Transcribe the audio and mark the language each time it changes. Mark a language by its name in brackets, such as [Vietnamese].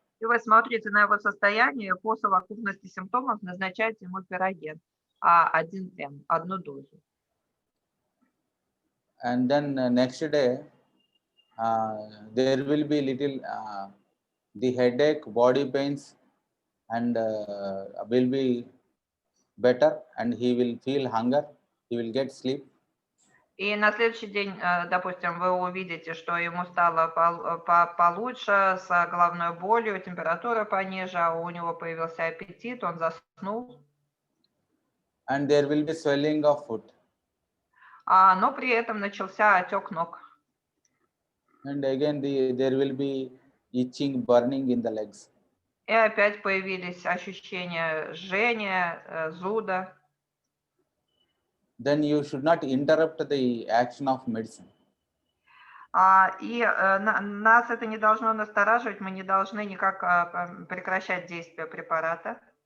[Russian] И вы смотрите на его состояние, по совокупности симптомов назначаете ему пироген 1 М, одну дозу. [English] And then next day, there will be little the headache, body pains, and will be better, and he will feel hunger, he will get sleep. [Russian] И на следующий день, допустим, вы увидите, что ему стало получше, с головной болью, температура пониже, а у него появился аппетит, он заснул. [English] And there will be swelling of foot. [Russian] Но при этом начался отек ног. [English] And again, there will be itching, burning in the legs. [Russian] И опять появились ощущения жжения, зуда. [English] Then you should not interrupt the action of medicine. [Russian] И нас это не должно настораживать, мы не должны никак прекращать действие препарата.